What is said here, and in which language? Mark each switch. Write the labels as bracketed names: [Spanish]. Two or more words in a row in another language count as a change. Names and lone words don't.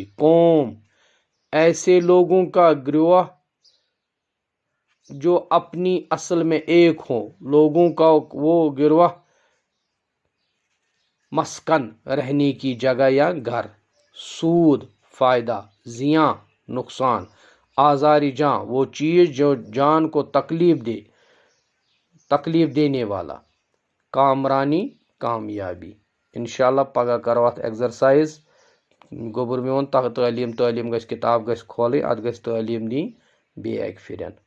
[Urdu] قوم، ایسے لوگوں کا گروہ جو اپنی اصل میں ایک ہو، لوگوں کا وہ گروہ، مسکن رہنے کی جگہ یا گھر۔ سود فائدہ، زیاں نقصان، آزار جاں وہ چیز جو جان کو تکلیف دینے والا۔ کامرانی کامیابی۔ [Kashmiri] انشاءاللہ پگہ کرو ات ایگزرسائز۔ گوبر میون تعلیم گھس کتاب گھس کھولٕنۍ، ات گھس تعلیم دِنۍ بیٚیہِ اکہِ پھِرِ۔